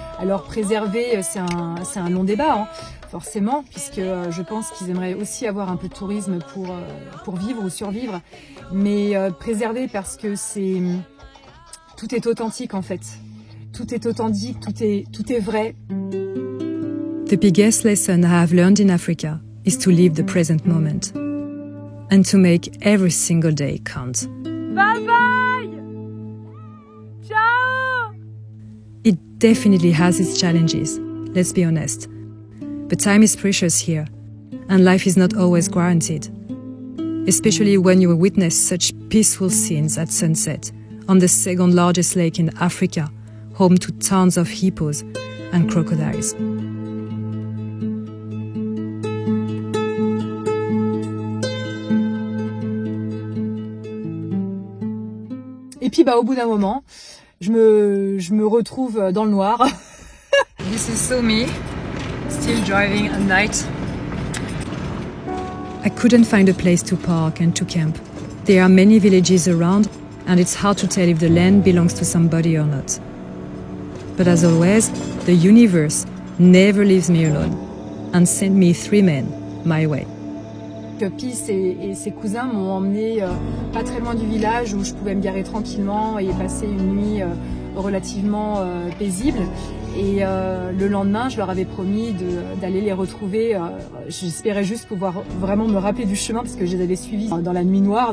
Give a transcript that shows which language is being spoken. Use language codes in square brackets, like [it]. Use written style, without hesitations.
[fr] Alors préserver, c'est un long débat, hein, forcément, puisque je pense qu'ils aimeraient aussi avoir un peu de tourisme pour vivre ou survivre. Mais préserver parce que tout est authentique en fait. Tout est authentique, tout est vrai. [en] The biggest lesson I have learned in Africa is to live the present moment and to make every single day count. Bye bye! Ciao! It definitely has its challenges, let's be honest. But time is precious here, and life is not always guaranteed. Especially when you witness such peaceful scenes at sunset on the second largest lake in Africa, home to tons of hippos and crocodiles. [fr] Et puis au bout d'un moment, je me retrouve dans le noir. [en] This is so me, still driving at night. I couldn't find a place to park and to camp. There are many villages around, and it's hard to tell if the land belongs to somebody or not. But as always, the universe never leaves me alone and sent me 3 men my way. [fr] Peace et ses cousins m'ont emmené pas très loin du village où je pouvais me garer tranquillement et passer une nuit relativement paisible. Et le lendemain, je leur avais promis d'aller les retrouver. J'espérais juste pouvoir vraiment me rappeler du chemin parce que je les avais suivis dans la nuit noire.